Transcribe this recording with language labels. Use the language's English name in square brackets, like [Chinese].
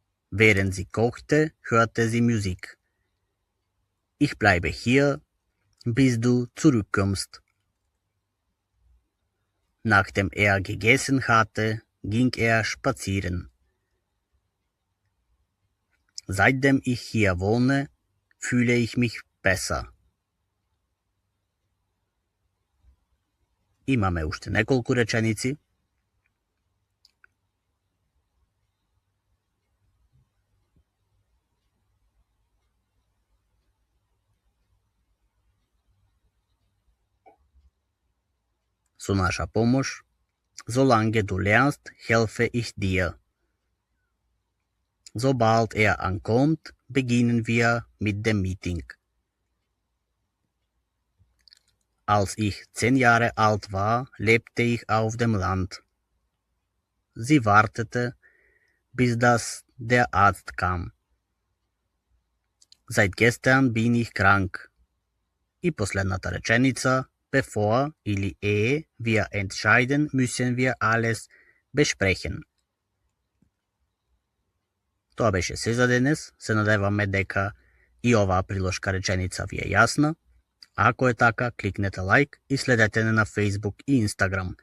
[German] Während sie kochte, hörte sie Musik. Ich bleibe hier, bis du zurückkommst. Nachdem er gegessen hatte, ging er spazieren. Seitdem ich hier wohne, fühle ich mich besser. [Macedonian] Имаме уште неколку реченици. Со наша помош, [German] solange du lernst, helfe ich dir. Sobald er ankommt, beginnen wir mit dem Meeting. Als ich 10 Jahre alt war, lebte ich auf dem Land. Sie wartete, bis der Arzt kam. Seit gestern bin ich krank. [Macedonian] И последната реченица, [German] bevor или ehe wir entscheiden, müssen wir alles besprechen. [Macedonian] Тоа беше се за денес. Се надеваме дека и оваа прилошка реченица ви е јасна. Ако е така, кликнете лайк и следете не на Facebook и Instagram.